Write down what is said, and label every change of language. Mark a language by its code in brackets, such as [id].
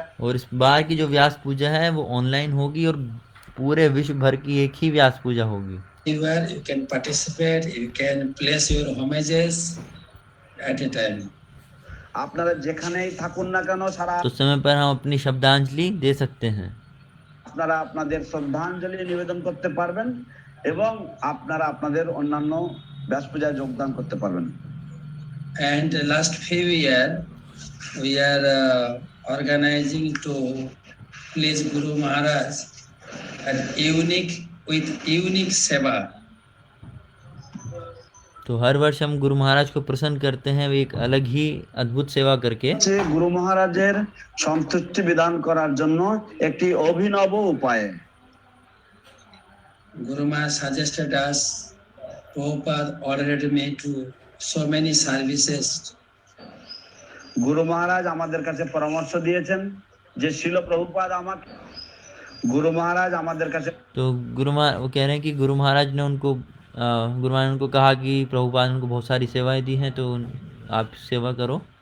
[hi] और इस बार की जो व्यास पूजा है वो ऑनलाइन होगी और पूरे विश्व भर की एक ही व्यास पूजा होगी। [en] Anywhere you can participate, you can place your homages at a time. [bn] আপনারা যেখানেই থাকুন না কেন সারা [hi] तो समय पर हम अपनी शब्दांजलि दे सकते हैं। [bn] আপনারা আপনাদের শ্রদ্ধাঞ্জলি নিবেদন করতে পারবেন এবং আপনারা আপনাদের অন্যান্য ব্যাস পূজায় যোগদান করতে পারবেন। [en] And the last few years we are organizing to please Guru Maharaj and unique seva. [hi] तो हर वर्ष हम गुरु महाराज को प्रसन्न करते हैं एक अलग ही अद्भुत सेवा करके। [bn] গুরু মহারাজের সন্তুষ্টি বিধান করার জন্য একটি অভিনব উপায়। [en] Guru Maharaj suggested us, Prabhupada ordered me to so many services. [bn] গুরু মহারাজ আমাদের কাছে পরামর্শ দিয়েছেন যে শিল প্রভুপাদ আমাকে [hi] गुरु महाराज हमारे काছে। तो वो कह रहे हैं कि गुरु महाराज ने उनको कहा कि प्रभुपाद ने उनको बहुत सारी सेवाएं दी हैं तो आप सेवा करो।